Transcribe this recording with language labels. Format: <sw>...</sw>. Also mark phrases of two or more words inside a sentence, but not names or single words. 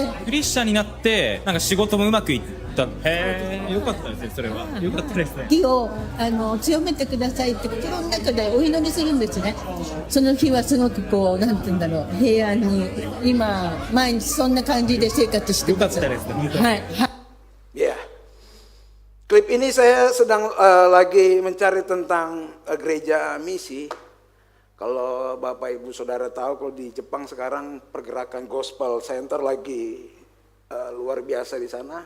<ja>クリスチャンになってなんか仕事もうまくいった。へえ、よかったですね。それはよかったですね。気を強めてくださいって心の中でお祈りするんですね。その日はすごくなんて言うんだろう、平安に今毎日そんな感じで生活してます。よかったですね。はい。</ja> <id>Ya, klip ini saya sedang lagi mencari tentang gereja misi. Kalau Bapak Ibu Saudara tahu, kalau di Jepang sekarang pergerakan Gospel Center lagi luar biasa di sana.</id>